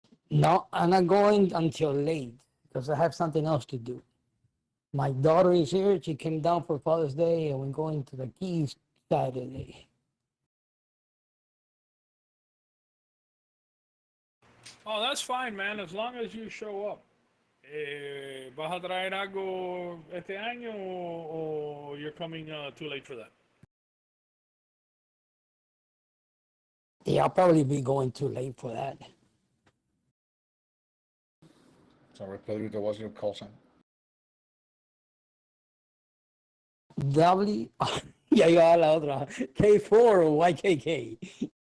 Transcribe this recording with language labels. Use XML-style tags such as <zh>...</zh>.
<en>No, I'm not going until late because I have something else to do. My daughter is here. She came down for Father's Day, and we're going to the Keys Saturday. Oh, that's fine, man, as long as you show up.</en> <es>¿Vas a traer algo este año o</es> <en>you're coming too late for that? Yeah, I'll probably be going too late for that. Sorry, Pedrito, what's your call sign?</en> <es>W, ya iba a la otra, K4 o YKK.</es>